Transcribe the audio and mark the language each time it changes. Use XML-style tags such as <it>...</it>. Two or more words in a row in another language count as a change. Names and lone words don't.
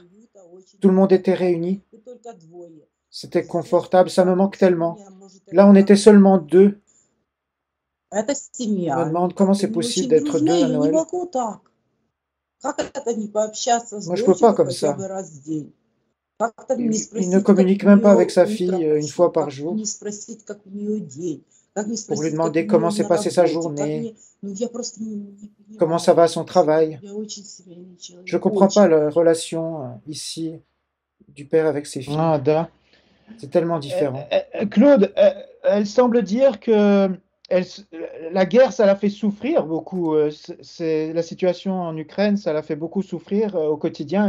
<fr>Tout le monde était réuni. C'était confortable. Ça me manque tellement. Là, on était seulement 2. Je me demande comment c'est possible d'être 2 à Noël. Moi, je peux pas comme ça.</fr> <ru>Как-то не</ru> <fr>Il ne</fr> <ru>спросить, как</ru> <fr>communique</fr> <ru>у</ru> <fr>même pas avec</fr> <ru>нее</ru> <fr>sa</fr> <ru>утро</ru> <fr>fille une fois</fr> <ru>прошло,</ru> <fr>par</fr> <ru>как</ru> <fr>jour</fr> <ru>не спросить, как у нее день, как не</ru> <fr>pour lui</fr> <ru>спросить, как у</ru> <fr>demander</fr> <ru>нее</ru> <fr>comment s'est</fr> <ru>на</ru> <fr>passée sa</fr> <ru>работе, как</ru> <fr>journée,</fr> <ru>не... Ну, я просто не</ru> <fr>comment ça</fr> <ru>понимаю.</ru> <fr>va à son travail.</fr> <ru>Я очень семейный</ru> <fr>Je ne</fr> <ru>человек,</ru> <fr>comprends pas</fr> <ru>очень.</ru> <fr>la relation ici du père avec ses filles.</fr> <ru>Ah, da.</ru> <fr>C'est tellement différent. Claude, elle semble dire que elle, la guerre, ça la fait souffrir beaucoup. La situation en Ukraine, ça la fait beaucoup souffrir au quotidien.</fr>